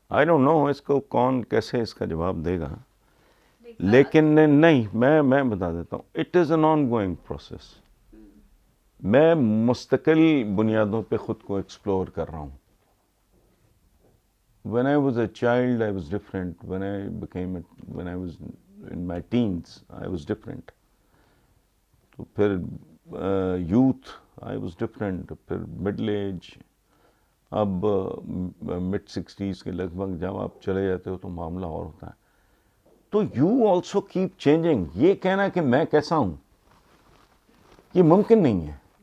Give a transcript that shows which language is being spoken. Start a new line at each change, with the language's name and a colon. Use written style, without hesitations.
English: I don't know
Urdu: اس کو کون کیسے اس کا جواب دے گا، لیکن نہیں، میں بتا دیتا ہوں،
English: It is an ongoing process.
Urdu: میں مستقل بنیادوں پہ خود کو ایکسپلور کر رہا ہوں۔
English: When I was a child, I was different. When I was in my teens, I was different.
Urdu: تو پھر
English: Youth I was different.
Urdu: پھر مڈل ایج، اب
English: mid 60s
Urdu: کے لگ بھگ جب آپ چلے جاتے ہو تو معاملہ اور ہوتا ہے۔
English: تو you also keep changing.
Urdu: یہ کہنا کہ میں کیسا ہوں یہ ممکن نہیں ہے.